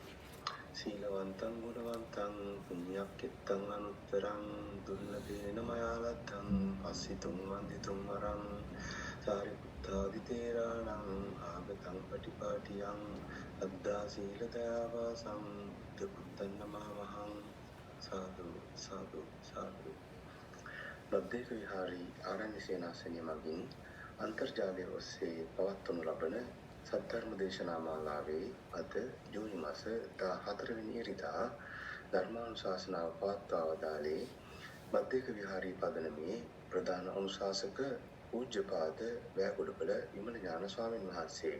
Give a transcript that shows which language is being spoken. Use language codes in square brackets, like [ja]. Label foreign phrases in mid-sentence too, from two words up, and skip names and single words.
[pi] සීලවන්තං ගුණවන්තං පුඤ්ඤක්ඛිතං අනුත්තරං දුර්ලභේන මයාලත්තං අස්සිතුං වන්දිතුං වරං සාරිපුත්තාදි තේරාණං ආගතං පටිපාටියං අද්දා සීල දයාවාසං බුද්ධපුත්තං නමහං. [si] සාදු සාදු සාදු. බද්දේක විහාරී ආරණ්‍ය සේනාසනය මගින් අන්තර්ජාලය ඔස්සේ පවත්වනු ලබන සද්ධර්ම දේශනා මාලාවේ අද ජූනි මාස 14 වෙනි ඉරිදා ධර්මානුශාසනාව පවත්වා වදාළේ බද්දේක විහාරී පදනමේ ප්‍රධාන අනුශාසක පූජ්‍යපාද වැයගොඩපළ විමල ඥාන ස්වාමීන් වහන්සේයි.